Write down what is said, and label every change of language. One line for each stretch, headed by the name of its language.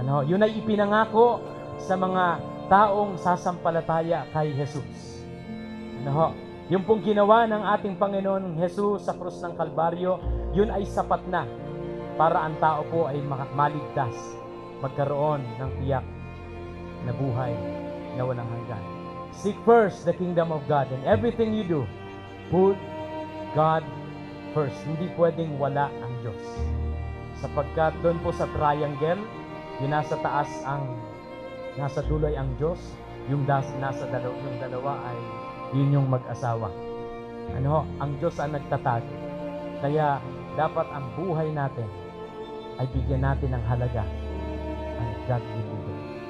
Filipino: Yun ay ipinangako sa mga taong sasampalataya kay Jesus. Yung pong ginawa ng ating Panginoon Jesus sa krus ng Kalbaryo, yun ay sapat na para ang tao po ay maligtas, magkaroon ng tiyak na buhay na walang hanggan.
English: Seek first the kingdom of God, and everything you do, put God first.
Filipino: Hindi pwedeng wala ang Diyos. Sapagkat doon po sa triangle, yung nasa taas nasa dulo ay ang Diyos, yung dalawa ay yun yung mag-asawa. Ang Diyos ang nagtatag. Kaya dapat ang buhay natin ay bigyan natin ng halaga ang godly living.